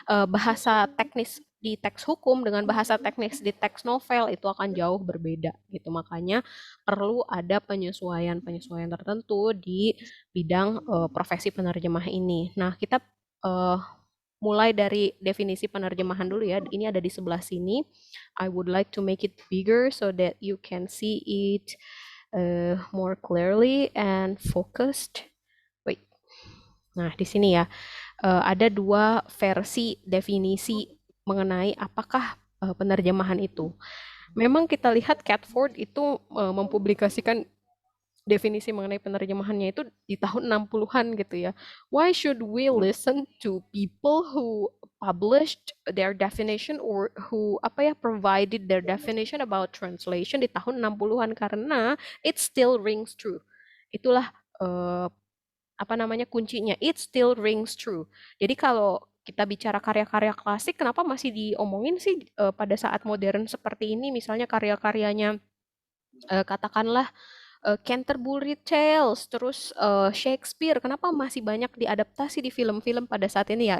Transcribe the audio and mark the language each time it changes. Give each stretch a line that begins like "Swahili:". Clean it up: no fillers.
Indonesian: Bahasa teknis di teks hukum dengan bahasa teknis di teks novel itu akan jauh berbeda gitu. Makanya perlu ada penyesuaian-penyesuaian tertentu di bidang profesi penerjemah ini. Nah, kita eh, mulai dari definisi penerjemahan dulu ya. Ini ada di sebelah sini.
English: I would like to make it bigger so that you can see it more clearly and focused.
Indonesian: Wait. Nah, di sini ya ada dua versi definisi mengenai apakah penerjemahan itu. Memang kita lihat Catford itu mempublikasikan definisi mengenai penerjemahannya itu di tahun 60-an gitu ya.
English: Why should we Mhm. listen to people who published their definition or who
Indonesian: apa ya
English: provided their definition about translation
Indonesian: di tahun 60-an karena
English: it still rings true.
Indonesian: Itulah eh, apa namanya kuncinya.
English: It still rings true.
Indonesian: Jadi kalau kita bicara karya-karya klasik kenapa masih diomongin sih pada saat modern seperti ini misalnya karya-karyanya katakanlah Canterbury Tales, terus Shakespeare, kenapa masih banyak diadaptasi di film-film pada saat ini ya?